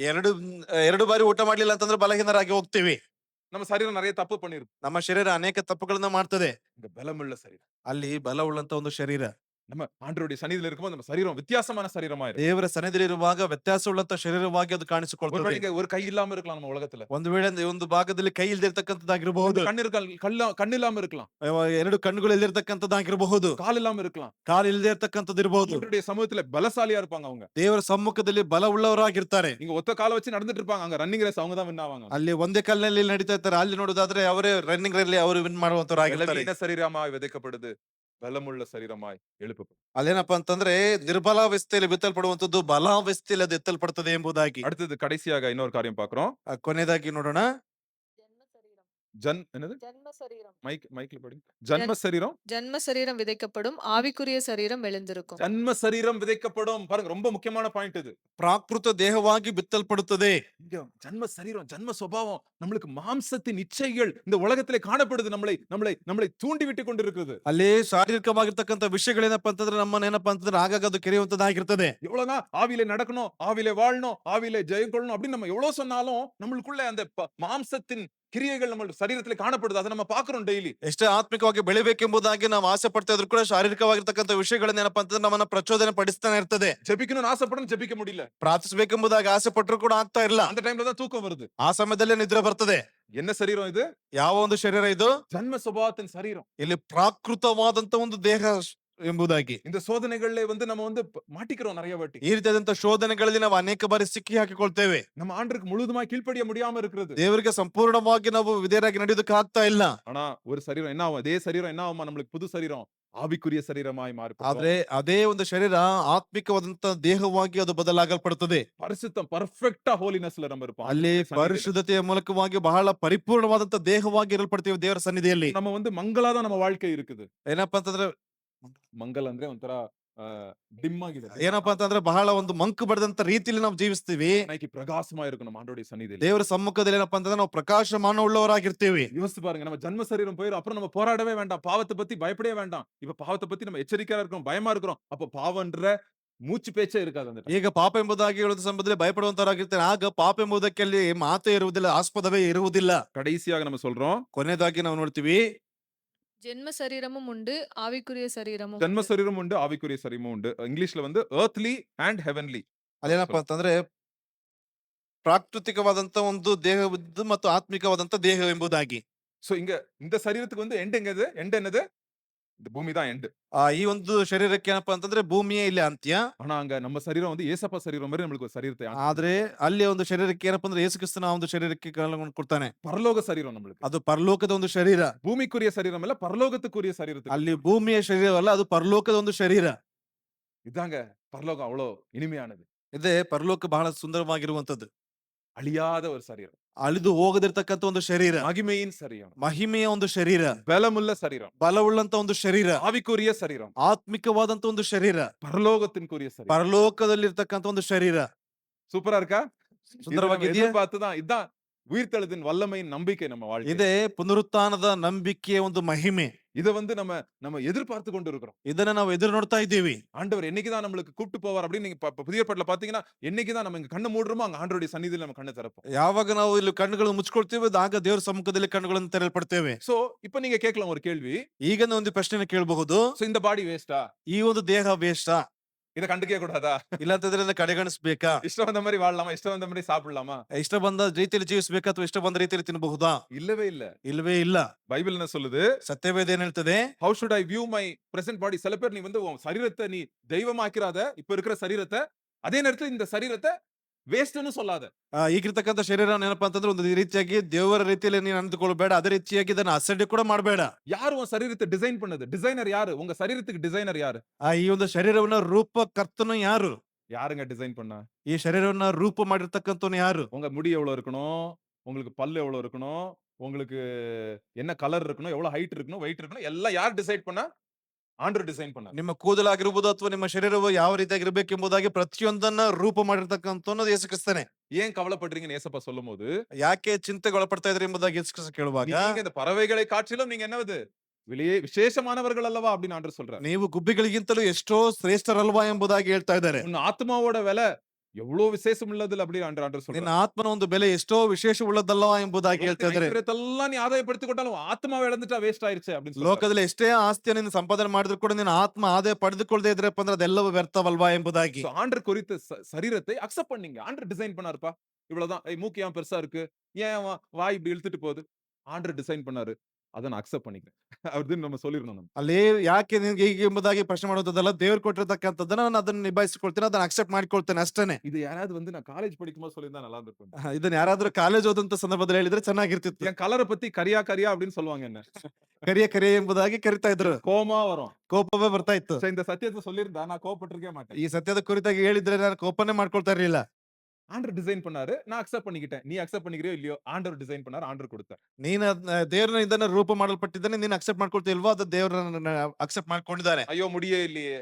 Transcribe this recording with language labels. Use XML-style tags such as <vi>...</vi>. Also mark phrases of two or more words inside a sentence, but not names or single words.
<kn>ಎರಡು ಬಾರಿ ಊಟ ಮಾಡ್ಲಿಲ್ಲ ಅಂತಂದ್ರೆ ಬಲಹೀನರಾಗಿ ಹೋಗ್ತೀವಿ.</kn> <ta>நம்ம சரீரம் நிறைய தப்பு பண்ணிருக்கு.</ta> <kn>ನಮ್ಮ ಶರೀರ ಅನೇಕ ತಪ್ಪುಗಳನ್ನ ಮಾಡ್ತದೆ.</kn> <ta>இங்க பலமுள்ள சரீரம்.</ta> <kn>ಅಲ್ಲಿ ಬಲವುಳ್ಳಂತ ಒಂದು ಶರೀರ.</kn> <ta>நம்ம ஆண்டவருடைய சன்னிதியில இருக்கும்போது நம்ம சரீரம் வித்தியாசமான சரீரமா இருக்கும்.</ta> <kn>ದೇವರ ಸನ್ನಿಧಿಯಲ್ಲಿ ಇರುವಾಗ ವ್ಯತ್ಯಾಸವುಳ್ಳಂತ ಶರೀರವಾಗಿ ಅದು ಕಾಣಿಸಿಕೊಳ್ತದೆ.</kn> <ta>ஒருவேளை ஒரு கை இல்லாம இருக்கலாம் நம்ம உலகத்துல.</ta> <kn>ಒಂದು ವೇಳೆ ಒಂದು ಭಾಗದಲ್ಲಿ ಕೈ ಇಲ್ದಿರ್ತಕ್ಕಂಥದ್ದಾಗಿರಬಹುದು.</kn> <ta>கண்ணு இல்லாம இருக்கலாம்.</ta> <kn>ಎರಡು ಕಣ್ಣುಗಳು ಇಲ್ದಿರ್ತಕ್ಕಂಥದ್ದಾಗಿರಬಹುದು.</kn> <ta>கால் இல்லாம இருக்கலாம்.</ta> <kn>ಕಾಲು ಇಲ್ದೇ ಇರ್ತಕ್ಕಂಥದ್ದಿರಬಹುದು.</kn> <ta>ஆண்டவருடைய சமூகத்துல பலசாலியா இருப்பாங்க அவங்க.</ta> <kn>ದೇವರ ಸಮ್ಮುಖದಲ್ಲಿ ಬಲವುಳ್ಳವರಾಗಿರ್ತಾರೆ.</kn> <ta>இங்க ஒத்த கால வச்சு நடந்துட்டு இருப்பாங்க. அங்க</ta> <en>running race</en> <ta>அவங்க தான் வின் ஆவாங்க.</ta> <kn>ಅಲ್ಲಿ ಒಂದೇ ಕಲ್ಲಿನಲ್ಲಿ ನಡೀತಾ ಇರ್ತಾರೆ. ಅಲ್ಲಿ ನೋಡೋದಾದ್ರೆ ಅವರೇ ರನ್ನಿಂಗ್ ರಲ್ಲಿ ಅವರು ವಿನ್ ಮಾಡುವಂತವರಾಗಿರ್ತಾರೆ.</kn> <ta>பலவீன சரீரமாய் விதைக்கப்படுது, பலமுள்ள சரீரமாய் எழுப்பப்படும்.</ta> <kn>ಅಲ್ಲೇನಪ್ಪ ಅಂತಂದ್ರೆ ನಿರ್ಬಲಾವಸ್ಥೆಯಲ್ಲಿ ಬಿತ್ತಲ್ಪಡುವಂತದ್ದು ಬಲಾವಸ್ಥೆಯಲ್ಲಿ ಅದು ಎತ್ತಲ್ಪಡ್ತದೆ ಎಂಬುದಾಗಿ.</kn> <ta>அடுத்தது கடைசியாக இன்னொரு காரியம் பாக்குறோம்.</ta> <kn>ಕೊನೆಯದಾಗಿ ನೋಡೋಣ.</kn> <ta>என்னது? மைக்ல படி. ஜன்ம சரீரம். ஜன்ம சரீரம் விதைக்கப்படும், ஆவிக்குரிய சரீரம் எழுந்திருக்கும். ஜன்ம சரீரம் விதைக்கப்படும். பாருங்க ரொம்ப முக்கியமான பாயிண்ட் இது.</ta> <kn>ಪ್ರಾಕೃತ ದೇಹವಾಗಿ ಬಿತ್ತಲ್ಪಡುತ್ತದೆ.</kn> <ta>இங்க ஜன்ம சரீரம், ஜன்ம சுபாவம் நம்மளுக்கு மாம்சத்தின் இச்சைகள் இந்த உலகத்திலே காணப்படுது. நம்மளை தூண்டி விட்டு கொண்டிருக்கிறது.</ta> <kn>ಅಲ್ಲಿ ಶಾರೀರಿಕವಾಗಿರ್ತಕ್ಕಂಥ ವಿಷಯಗಳೇನಪ್ಪ ಅಂತಂದ್ರೆ ನಮ್ಮನ್ನೇನಪ್ಪ ಅಂತಂದ್ರೆ ಆಗಾಗ ಅದು ಕೆರೆಯುವಂತದ್ದಾಗಿರ್ತದೆ.</kn> <ta>எவ்வளவுதான் ஆவியிலே நடக்கணும், ஆவியிலே வாழணும், ஆவியிலே ஜெயம் கொள்ளணும் அப்படின்னு நம்ம எவ்வளவு சொன்னாலும் நம்மளுக்குள்ள அந்த மாம்சத்தின் கிரியைகள் நம்ம சரீரத்திலே காணப்படுது. அதை நம்ம பாக்குறோம் டெய்லி.</ta> <kn>ಎಷ್ಟೇ ಆತ್ಮಿಕವಾಗಿ ಬೆಳಿಬೇಕೆಂಬುದಾಗಿ ನಾವು ಆಸೆ ಪಡ್ತಾ ಇದ್ರು ಕೂಡ ಶಾರೀರಿಕವಾಗಿರ್ತಕ್ಕಂಥ ವಿಷಯಗಳನ್ನೇನಪ್ಪ ಅಂತಂದ್ರೆ ನಮ್ಮನ್ನ ಪ್ರಚೋದನೆ ಪಡಿಸ್ತಾನೆ ಇರ್ತದೆ.</kn> <ta>ஜெபிக்கணும்னு ஆசைப்படணும், ஜெபிக்க முடியல.</ta> <kn>ಪ್ರಾರ್ಥಿಸಬೇಕೆಂಬುದಾಗಿ ಆಸೆ ಪಟ್ಟರು ಕೂಡ ಆಗ್ತಾ ಇಲ್ಲ.</kn> <ta>அந்த டைம்ல தான் தூக்கம் வருது.</ta> <kn>ಆ ಸಮಯದಲ್ಲೇ ನಿದ್ರೆ ಬರ್ತದೆ.</kn> <ta>என்ன சரீரம் இது?</ta> <kn>ಯಾವ ಒಂದು ಶರೀರ ಇದು?</kn> <ta>ஜன்ம சுபாவத்தின் சரீரம்.</ta> <kn>ಇಲ್ಲಿ ಪ್ರಾಕೃತವಾದಂತ ಒಂದು ದೇಹ ಎಂಬುದಾಗಿ.</kn> <ta>இந்த சோதனைகள்ல வந்து நம்ம வந்து மாட்டிக்கிறோம் நிறைய வாட்டி.</ta> <kn>ಈ ರೀತಿಯಾದಂತ ಶೋಧನೆಗಳಲ್ಲಿ ನಾವು ಅನೇಕ ಬಾರಿ ಸಿಕ್ಕಿ ಹಾಕಿಕೊಳ್ತೇವೆ.</kn> <ta>நம்ம ஆண்டருக்கு முழுதுமாய் கீழ்ப்படிய முடியாம இருக்கிறது.</ta> <kn>ದೇವರಿಗೆ ಸಂಪೂರ್ಣವಾಗಿ ನಾವು ವಿಧೇಯರಾಗಿ ನಡೆಯೋದಕ್ಕೆ ಆಗ್ತಾ ಇಲ್ಲ.</kn> <ta>ஆனா ஒரு சரீரம் என்ன ஆகும்? அதே சரீரம் என்ன ஆகுமா? நம்மளுக்கு புது சரீரம் ஆவிக்குரிய சரீரமாய் மாறும்.</ta> <kn>ಆದ್ರೆ ಅದೇ ಒಂದು ಶರೀರ ಆತ್ಮಿಕವಾದಂತ ದೇಹವಾಗಿ ಅದು ಬದಲಾಗಲ್ಪಡುತ್ತದೆ.</kn> <ta>பரிசுத்தம்</ta> <en>perfect holiness</en> <ta>நம்ம இருப்போம்.</ta> <kn>ಅಲ್ಲಿ ಪರಿಶುದ್ಧತೆಯ ಮೂಲಕವಾಗಿ ಬಹಳ ಪರಿಪೂರ್ಣವಾದಂತ ದೇಹವಾಗಿ ಇರಲ್ಪಡ್ತೀವಿ ದೇವರ ಸನ್ನಿಧಿಯಲ್ಲಿ.</kn> <ta>நம்ம வந்து மங்களாதான் நம்ம வாழ்க்கை இருக்குது.</ta> <kn>ಏನಪ್ಪಾ ಅಂತಂದ್ರೆ ಮಂಗಲ್ ಅಂದ್ರೆ ಒಂಥರ ಡಿಮ್ ಆಗಿದೆ. ಏನಪ್ಪಾ ಅಂತಂದ್ರೆ ಬಹಳ ಒಂದು ಮಂಕು ಬಡದಂತ ರೀತಿಯಲ್ಲಿ ನಾವು ಜೀವಿಸ್ತೀವಿ.</kn> <ta>பிரகாசமா இருக்கும் நம்ம ஆண்டவருடைய சன்னிதியில.</ta> <kn>ದೇವರ ಸಮ್ಮುಖದಲ್ಲಿ ಏನಪ್ಪಾ ಅಂತಂದ್ರೆ ನಾವು ಪ್ರಕಾಶಮಾನ ಉಳ್ಳವರಾಗಿರ್ತೀವಿ.</kn> <ta>யோசிச்சு பாருங்க, நம்ம ஜன்ம சரீரம் போயிடும். அப்புறம் நம்ம போராடவே வேண்டாம், பாவத்தை பத்தி பயப்படவே வேண்டாம். இப்ப பாவத்தை பத்தி நம்ம எச்சரிக்கையா இருக்கிறோம், பயமா இருக்கிறோம். அப்ப பாவன்ற ಮೂಚು ಪೇಚೆ ಇರಕಾದ ಅಂದ್ರೆ</ta> <kn>ಈಗ ಪಾಪ ಎಂಬುದಾಗಿ ಹೇಳುವ ಸಂದರ್ಭದಲ್ಲಿ ಭಯಪಡುವಂತವರಾಗಿರ್ತಾರೆ. ಆಗ ಪಾಪ ಎಂಬುದಕ್ಕೆ ಅಲ್ಲಿ ಮಾತೇ ಇರುವುದಿಲ್ಲ, ಆಸ್ಪದವೇ ಇರುವುದಿಲ್ಲ.</kn> <ta>கடைசியாக நம்ம சொல்றோம்,</ta> <kn>ಕೊನೆಯದಾಗಿ ನಾವು ನೋಡ್ತೀವಿ,</kn> <ta>ஜென்ம சரீரமும் உண்டு, ஆவிக்குரிய சரீரமும் ஜன்ம உண்டு. சரீரம் உண்டு, ஆவிக்குரிய சரீரமும் உண்டு. இங்கிலீஷ்ல வந்து</ta> <en>earthly and heavenly.</en> <kn>ಅದೇನಪ್ಪಾ ಅಂತಂದ್ರೆ ಪ್ರಾಕೃತಿಕವಾದಂತ ಒಂದು ದೇಹವಿದ್ದು ಮತ್ತು ಆತ್ಮಿಕವಾದಂತ ದೇಹ ಎಂಬುದಾಗಿ.</kn> <ta>சோ இங்க இந்த சரீரத்துக்கு வந்து எண்ட் எங்கது? எண்ட் என்னது? இந்த பூமி தான் எண்ட்.</ta> <kn>ಈ ಒಂದು ಶರೀರಕ್ಕೆ ಏನಪ್ಪಾ ಅಂತಂದ್ರೆ ಭೂಮಿಯೇ ಇಲ್ಲಿ ಅಂತ್ಯ.</kn> <ta>ஆனா அங்க நம்ம சரீரம் வந்து ஏசப்பா சரீரம் மாதிரி நம்மளுக்கு ஒரு சரீரத்தை</ta> <kn>ಆದ್ರೆ ಅಲ್ಲಿ ಒಂದು ಶರೀರಕ್ಕೆ ಏನಪ್ಪಾ ಅಂದ್ರೆ ಯೇಸು ಕ್ರಿಸ್ತನ ಒಂದು ಶರೀರಕ್ಕೆ ಕಾಲವನ್ನು ಕೊಡ್ತಾನೆ.</kn> <ta>பரலோக சரீரம் நம்மளுக்கு.</ta> <kn>ಅದು ಪರಲೋಕದ ಒಂದು ಶರೀರ.</kn> <ta>பூமிக்குரிய சரீரம் இல்ல, பரலோகத்துக்குரிய சரீரத்துக்கு.</ta> <kn>ಅಲ್ಲಿ ಭೂಮಿಯ ಶರೀರವಲ್ಲ, ಅದು ಪರಲೋಕದ ಒಂದು ಶರೀರ.</kn> <ta>இதாங்க பரலோகம் அவ்வளவு இனிமையானது.</ta> <kn>ಇದೇ ಪರಲೋಕ ಬಹಳ ಸುಂದರವಾಗಿರುವಂತದ್ದು.</kn> <ta>அழியாத ஒரு சரீரம்,</ta> <kn>ಅಳಿದು ಹೋಗದಿರ್ತಕ್ಕಂಥ ಒಂದು ಶರೀರ,</kn> <ta>மகிமையின் சரீரம்,</ta> <kn>ಮಹಿಮೆಯ ಒಂದು ಶರೀರ,</kn> <ta>பலமுள்ள சரீரம்,</ta> <kn>ಬಲವುಳ್ಳಂತ ಒಂದು ಶರೀರ,</kn> <ta>ஆவிக்குரிய சரீரம்,</ta> <kn>ಆತ್ಮಿಕವಾದಂತ ಒಂದು ಶರೀರ,</kn> <ta>பரலோகத்தின்குரிய சரீரம்.</ta> <kn>ಪರಲೋಕದಲ್ಲಿರ್ತಕ್ಕಂಥ ಒಂದು ಶರೀರ.</kn> <ta>சூப்பரா இருக்கா?</ta> <kn>ಸುಂದರವಾಗಿದೆಯಾ?</kn> <ta>பார்த்துதான் இதான் உயிர்த்தெழுதலின் வல்லமையின் நம்பிக்கை நம்ம வாழ்க்கை.</ta> <kn>ಇದೇ ಪುನರುತ್ಥಾನದ ನಂಬಿಕೆಯ ಒಂದು ಮಹಿಮೆ.</kn> <ta>இத வந்து நம்ம எதிர்பார்த்து கொண்டு இருக்கிறோம்.</ta> <kn>ಇದನ್ನ ನಾವು ಎದುರು ನೋಡ್ತಾ ಇದ್ದೀವಿ.</kn> <ta>ஆண்டவர் என்னைக்கு தான் நம்மளுக்கு கூப்பிட்டு போவார் அப்படின்னு நீங்க புதிய ஏற்பாட்டுல பாத்தீங்கன்னா, என்னைக்கு தான் நம்ம இங்க கண்ணு மூடுறோமோ அங்க ஆண்டவருடைய சந்நிதியில நம்ம கண்ணை திறப்போம்.</ta> <kn>ಯಾವಾಗ ನಾವು ಇಲ್ಲಿ ಕಣ್ಣುಗಳನ್ನು ಮುಚ್ಕೊಳ್ತೇವೆ ಆಗ ದೇವರ ಸಮ್ಮುಖದಲ್ಲಿ ಕಣ್ಣುಗಳನ್ನು ತೆರೆಯಲ್ಪಡ್ತೇವೆ.</kn> <ta>சோ இப்ப நீங்க கேட்கலாம் ஒரு கேள்வி.</ta> <kn>ಈಗ ಒಂದು ಪ್ರಶ್ನೆನ ಕೇಳಬಹುದು.</kn> <ta>சோ இந்த</ta> <en>body waste?</en> <kn>ಈ ಒಂದು ದೇಹ ವೇಸ್ಟಾ?</kn> <ta>இத கண்டுக்கவே கூடாதா?</ta> <kn>ಇಲ್ಲಾಂತಂದ್ರೆ ಇದನ್ನ ಕಡೆಗಣಿಸ್ಬೇಕಾ?</kn> <ta>இஷ்டம் வந்த மாதிரி வாழலாமா? இஷ்டம் வந்த மாதிரி சாப்பிடலாமா?</ta> <kn>ಇಷ್ಟ ಬಂದ ರೀತಿಯಲ್ಲಿ ಜೀವಿಸಬೇಕಾ ಅಥವಾ ಇಷ್ಟ ಬಂದ ರೀತಿಯಲ್ಲಿ ತಿನ್ನಬಹುದಾ?</kn> <ta>இல்லவே இல்ல.</ta> <kn>ಇಲ್ವೇ ಇಲ್ಲ.</kn> <ta>பைபிள் என்ன சொல்லுது?</ta> <kn>ಸತ್ಯವೇದ ಏನ್ ಹೇಳ್ತದೆ?</kn> <en>How should I view my present body?</en> <ta>சில பேர் நீ வந்து உன் சரீரத்தை நீ தெய்வமாக்கிறாத, இப்ப இருக்கிற சரீரத்தை, அதே நேரத்துல இந்த சரீரத்தை வேஸ்ட்னு சொல்லாத.</ta> <kn>ಈಗಿರ್ತಕ್ಕಂಥ ಶರೀರ ಏನಪ್ಪಾ ಅಂತಂದ್ರೆ ಒಂದು ರೀತಿಯಾಗಿ ದೇವರ ರೀತಿಯಲ್ಲಿ ನೀನು ಅಂದುಕೊಳ್ಬೇಡ, ಅದೇ ರೀತಿಯಾಗಿ ಇದನ್ನ ಅಸಡ್ಡೆ ಕೂಡ ಮಾಡಬೇಡ.</kn> <ta>யாரு உன் சரீரத்தை டிசைன் பண்ணது? டிசைனர் யாரு? உங்க சரீரத்துக்கு டிசைனர் யாரு?</ta> <kn>ಈ ಒಂದು ಶರೀರವನ್ನ ರೂಪಕರ್ತನು ಯಾರು?</kn> <ta>யாருங்க டிசைன் பண்ணா?</ta> <kn>ಈ ಶರೀರವನ್ನ ರೂಪ ಮಾಡಿರ್ತಕ್ಕಂಥವನು ಯಾರು?</kn> <ta>உங்க முடி எவ்வளவு இருக்கணும்? உங்களுக்கு பல்லு எவ்வளவு இருக்கணும்? உங்களுக்கு என்ன கலர் இருக்கணும்? எவ்வளவு ஹைட் இருக்கணும்? வெயிட் இருக்கணும்? எல்லாம் யார் டிசைட் பண்ணா? ஆண்டவர் டிசைன் பண்ணார்.</ta> <kn>ನಿಮ್ಮ ಕೂದಲಾಗಿರ್ಬೋದು ಅಥವಾ ನಿಮ್ಮ ಶರೀರವು ಯಾವ ರೀತಿಯಾಗಿರ್ಬೇಕು ಎಂಬುದಾಗಿ ಪ್ರತಿಯೊಂದನ್ನ ರೂಪ ಮಾಡಿರ್ತಕ್ಕಂಥವನು ಯೇಸು ಕ್ರಿಸ್ತನೇ.</kn> <ta>ஏன் கவலைப்படுறீங்கன்னு ஏசப்பா சொல்லும்போது,</ta> <kn>ಯಾಕೆ ಚಿಂತೆಗೆ ಒಳಪಡ್ತಾ ಇದ್ರಿ ಎಂಬುದಾಗಿ ಯೇಸು ಕ್ರಿಸ್ತ ಕೇಳುವಾಗ,</kn> <ta>நீங்க இந்த பறவைகளை காட்டிலும் நீங்க என்னவது விசேஷமானவர்கள் அல்லவா அப்படின்னு ஆண்டவர் சொல்றார்.</ta> <kn>ನೀವು ಗುಬ್ಬಿಗಳಿಗಿಂತಲೂ ಎಷ್ಟೋ ಶ್ರೇಷ್ಠರಲ್ವಾ ಎಂಬುದಾಗಿ ಹೇಳ್ತಾ ಇದ್ದಾರೆ.</kn> <ta>உன் ஆத்மாவோட விலை எவ்வளவு விசேஷம் உள்ளது அப்படின்னு ஆண்டவர்</ta> <kn>ನಿನ್ನ</kn> <ta>சொல்றார்.</ta> <kn>ಆತ್ಮನ ಒಂದು ಬೆಲೆ ಎಷ್ಟೋ ವಿಶೇಷವುಳ್ಳದಲ್ಲವಾ ಎಂಬುದಾಗಿ ಹೇಳ್ತಾ ಇದ್ದಾರೆ.</kn> <ta>எல்லாம் நீ ஆதாயப்படுத்திக் கொண்டாலும் ஆத்மாவை இழந்துட்டா வேஸ்ட் ஆயிருச்சு அப்படின்னு சொல்றார்.</ta> <kn>ಲೋಕದಲ್ಲಿ ಎಷ್ಟೇ ಆಸ್ತಿಯನ್ನು ನೀನು ಸಂಪಾದನೆ ಮಾಡಿದ್ರು ಕೂಡ ನಿನ್ನ ಆತ್ಮ ಆದಾಯ ಪಡೆದುಕೊಳ್ಳದೆ ಇದ್ರಪ್ಪ ಅಂದ್ರೆ ಅದೆಲ್ಲವೂ ವ್ಯರ್ಥವಲ್ವಾ ಎಂಬುದಾಗಿ.</kn> <ta>So, ஆண்டவர் குறித்த சரீரத்தை அக்செப்ட் பண்ணீங்க. ஆண்டவர் டிசைன் பண்ணாருப்பா. இவ்வளவுதான். மூக்கு ஏன் பெருசா இருக்கு? ஏன் வாய் இப்படி இழுத்துட்டு போகுது? ஆண்டவர் டிசைன் பண்ணாரு. அதை நான் அக்செப்ட் பண்ணிக்கிறேன். அப்படின்னு நம்ம சொல்லிடணும் நம்ம.</ta> <kn>ಅಲ್ಲಿ ಯಾಕೆ ನಿನ್ಗೆ ಹೀಗೆ ಎಂಬುದಾಗಿ ಪ್ರಶ್ನೆ ಮಾಡುವುದಲ್ಲ, ದೇವ್ರು ಕೊಟ್ಟಿರ್ತಕ್ಕಂಥದ್ದನ್ನ ನಾನು ಅದನ್ನ ನಿಭಾಯಿಸಿಕೊಳ್ತೇನೆ, ಅದನ್ನ ಅಕ್ಸೆಪ್ಟ್ ಮಾಡ್ಕೊಳ್ತೇನೆ ಅಷ್ಟೇನೆ.</kn> <ta>இது யாராவது வந்து நான் காலேஜ் படிக்கும்போது சொல்லியிருந்தா நல்லா இருந்திருக்கும்.</ta> <kn>ಇದನ್ನ ಯಾರಾದ್ರೂ ಕಾಲೇಜ್ ಓದಂತ ಸಂದರ್ಭದಲ್ಲಿ ಹೇಳಿದ್ರೆ ಚೆನ್ನಾಗಿರ್ತಿತ್ತು.</kn> <ta>என் கலரை பத்தி கரியா கரியா அப்படின்னு சொல்லுவாங்க என்ன.</ta> <kn>ಕರಿಯ ಕರಿಯ ಎಂಬುದಾಗಿ ಕರಿತಾ ಇದ್ರು.</kn> <ta>கோமா வரும்.</ta> <kn>ಕೋಪವೇ ಬರ್ತಾ ಇತ್ತು.</kn> <ta>So, இந்த சத்தியத்தை சொல்லியிருந்தா நான் கோபப்பட்டிருக்கே மாட்டேன்.</ta> <kn>ಈ ಸತ್ಯದ ಕುರಿತಾಗಿ ಹೇಳಿದ್ರೆ ನಾನು ಕೋಪನೇ ಮಾಡ್ಕೊಳ್ತಾ ಇರ್ಲಿಲ್ಲ.</kn> <ta>ஆண்டவர் டிசைன் பண்ணாரு, நான் அக்செப்ட் பண்ணிக்கிட்டேன். நீ அக்செப்ட் பண்ணிக்கிறியோ இல்லையோ, ஆண்டவர் டிசைன் பண்ணாரு, ஆண்டவர் கொடுத்தார்.</ta> <kn>ನೀನ್ ದೇವ್ರನ್ನ ಇದನ್ನ ರೂಪ ಮಾಡಲ್ಪಟ್ಟಿದ್ದಾನೆ, ನೀನ್ ಅಕ್ಸೆಪ್ಟ್ ಮಾಡ್ಕೊಳ್ತಾ ಇಲ್ವೋ ಅದು ದೇವ್ರನ್ನ ಅಕ್ಸೆಪ್ಟ್ ಮಾಡ್ಕೊಂಡಿದ್ದಾನೆ.</kn> <ta>ஐயோ முடியே இல்லையே,</ta>